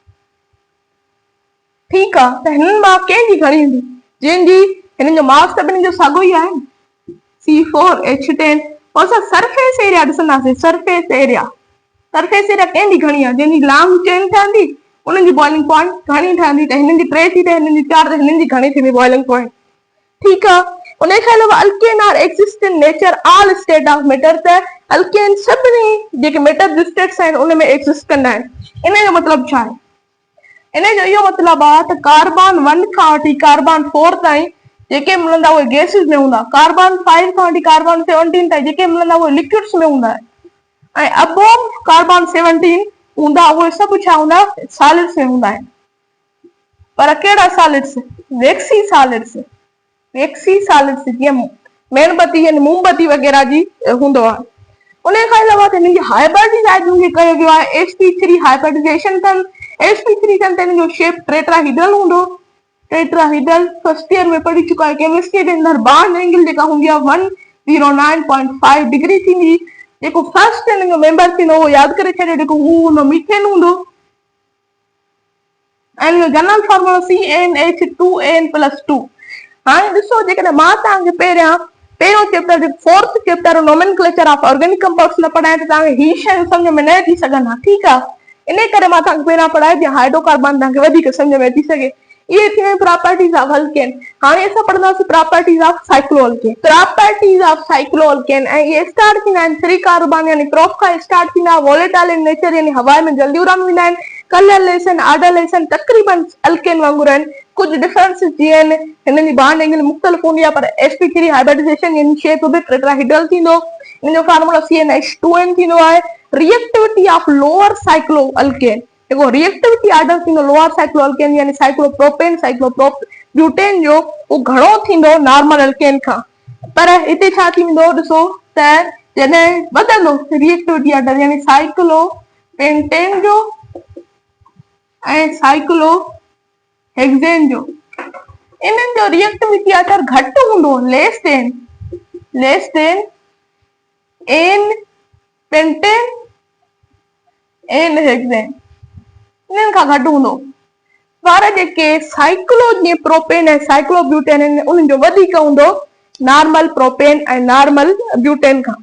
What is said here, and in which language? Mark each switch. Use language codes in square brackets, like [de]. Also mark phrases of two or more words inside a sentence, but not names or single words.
[sd] ठीकु आहे त हिननि मां कंहिंजी घणी हूंदी जंहिंजी हिननि जो मास त ॿिन्हिनि जो साॻियो ई आहे C4H10। और असां [en] surface area [sd] ॾिसंदासीं [en] surface area [sd] कंहिंजी घणी आहे जंहिंजी [en] long chain [sd] ठहंदी उन्हनि जी [en] boiling point [sd] घणी ठहंदी त हिननि जी 3 थी त हिननि जी 4 त हिननि जी घणी थींदी [en] boiling point. [sd] ठीकु आहे उन खां अलावा [en] alkane are exist in nature all state of matter. [sd] त अल्केन सभिनी जेके मैटर जी स्टेट्स आहिनि उन में एक्सिस्ट कंदा आहिनि। इन जो मतिलबु छा आहे इन जो इहो मतिलबु आहे त कार्बन 1 खां वठी कार्बन 4 ताईं जेके मिलंदा उहे गैसिस में हूंदा। कार्बन 5 खां वठी कार्बन 17 ताईं जेके मिलंदा उहे लिक्विड्स में हूंदा ऐं [en] above carbon 17 [sd] हूंदा उहे सभु छा हूंदा सॉलिड्स में हूंदा आहिनि। पर कहिड़ा सॉलिड्स [en] waxy solids [sd] जीअं मेणबत्ती यानी मोमबत्ती वग़ैरह जी हूंदो आहे। उन खां अलावा त हिननि जी हाइब्रिडाइजेशन खे कयो वियो आहे [en] sp3 hybridization [sd] अथनि। sp3 अथनि त हिन जो शेप टेट्राहीड्रल हूंदो। टेट्राहीड्रल [en] first year [sd] में पढ़ी चुका है केमिस्ट्री जे अंदरि [en] bond angle [sd] जेका हूंदी आहे 109.5 डिग्री थींदी। जेको फर्स्ट हिन जो मेंबर थींदो उहो यादि करे छॾियो जेको हू मीथेन हूंदो ऐं [en] general formula [sd] CnH2n+2। हाणे ॾिसो जेकॾहिं मां तव्हांखे पहिरियों चैप्टर [en] fourth chapter nomenclature of organic compounds [sd] न पढ़ायां त तव्हांखे ही शयूं सम्झ में न अची सघनि हा। ठीकु आहे इन करे मां तव्हांखे पहिरियां पढ़ायो जीअं हाइड्रोकार्बन तव्हांखे वधीक सम्झ में अची सघे। इहे थी वियूं [en] properties of alkane. [sd] हाणे असां पढ़ंदासीं [en] properties of cycloalkane. properties of cycloalkane [sd] ऐं इहे स्टार्ट थींदा आहिनि 3 कार्बन यानी प्रोप खां स्टार्ट थींदा [en] volatile in nature [sd] यानी हवा में जल्दी उड़ान वेंदा आहिनि। कलरलेस आहिनि ऑर्डरलेस आहिनि तक़रीबन अल्केन वांगुरु आहिनि। कुझु डिफरेंसेस जीअं आहिनि हिननि जी [en] bond angle [sd] मुख़्तलिफ हूंदी आहे पर [en] sp3 hybridization [sd] यानी शेप बि टेट्राहीड्रल थींदो। इन जो फार्मूला CnH2n थींदो आहे। [en] reactivity of lower cycloalkane [sd] जेको [en] reactivity order [sd] थींदो [en] lower cycloalkane [sd] यानी साइक्लोप्रोपेन साइक्लोप्यूटेन जो उहो घणो थींदो [en] normal alkane [sd] खां। पर हिते छा थींदो ॾिसो त जॾहिं वधंदो [en] reactivity order [sd] यानी साइक्लोपेंटेन जो ऐं साइक्लोहेक्सेन जो इन्हनि जो [en] reactivity order [sd] घटि हूंदो [en] less than n pentane n hexane [sd] इन्हनि खां घटि हूंदो। पर जेके साइक्लो जीअं प्रोपेन ऐं साइक्लोब्यूटेन आहिनि उन्हनि जो वधीक हूंदो [en] normal propane [sd] ऐं [en] normal butane [sd] खां।